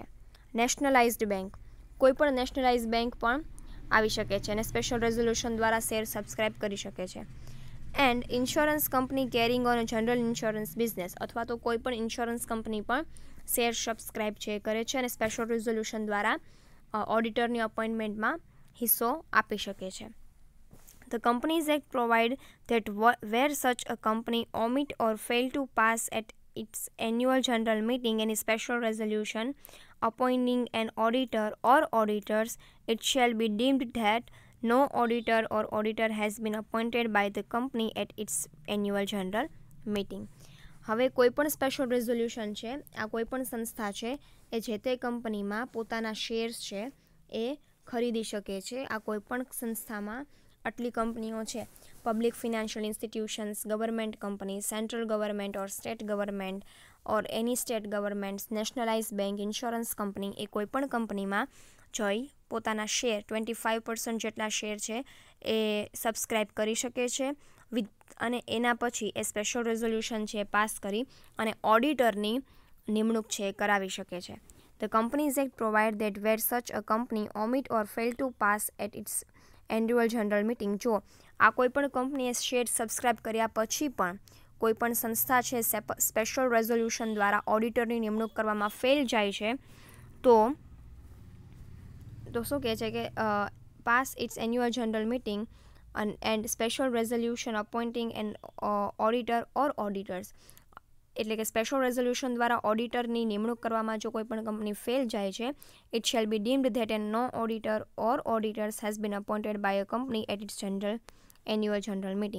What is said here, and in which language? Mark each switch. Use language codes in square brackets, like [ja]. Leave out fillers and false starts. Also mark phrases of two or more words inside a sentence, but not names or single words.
[en] nationalized bank, [gu] કોઈ પણ [en] nationalise bank [gu] પણ આવી શકે છે અને [en] special resolution [gu] દ્વારા [en] share subscribe [gu] કરી શકે છે. [en] and insurance company carrying on general insurance business, [gu] અથવા તો કોઈ પણ [en] insurance company [gu] પણ [en] share subscribe [gu] છે કરે છે અને [en] special resolution [gu] દ્વારા ઓડિટરની અપોઇન્ટમેન્ટમાં હિસ્સો આપી શકે છે. [en] The Companies Act provide that where such a company omit or fail to pass at its annual general meeting any special resolution appointing an auditor or auditors, it shall be deemed that no auditor or auditor has been appointed by the company at its annual general meeting. [gu] હવે કોઈ પણ [en] special resolution [gu] છે, આ કોઈ પણ સંસ્થા છે એ જે તે કંપનીમાં પોતાના શેર્સ છે એ ખરીદી શકે છે. આ કોઈ પણ સંસ્થામાં આટલી કંપનીઓ છે, [en] public financial institutions, government company, central government or state government or any state governments, nationalise bank, insurance company, [gu] એ કોઈ પણ કંપનીમાં જઈ પોતાના શેર 25% જેટલા શેર છે એ સબસ્ક્રાઇબ કરી શકે છે અને એના પછી એ [en] special resolution [gu] છે પાસ કરી અને ઓડિટરની નિમણૂક છે કરાવી શકે છે. [en] The Companies Act provide that where such a company omit or fail to pass at its annual general meeting, [gu] જો આ કોઈ પણ કંપનીએ [en] share subscribe [gu] કર્યા પછી પણ કોઈ પણ સંસ્થા છે [en] special resolution [gu] દ્વારા ઓડિટરની નિમણૂક કરવામાં ફેલ જાય છે તો શું કહે છે કે [en] pass its annual general meeting and special resolution appointing and auditor or auditors, [gu] એટલે કે [en] special resolution [gu] દ્વારા ઓડિટરની નિમણૂક કરવામાં જો કોઈ પણ કંપની ફેલ જાય છે, [en] it shall be deemed that and no auditor or auditors has been appointed by a company at its annual general meeting.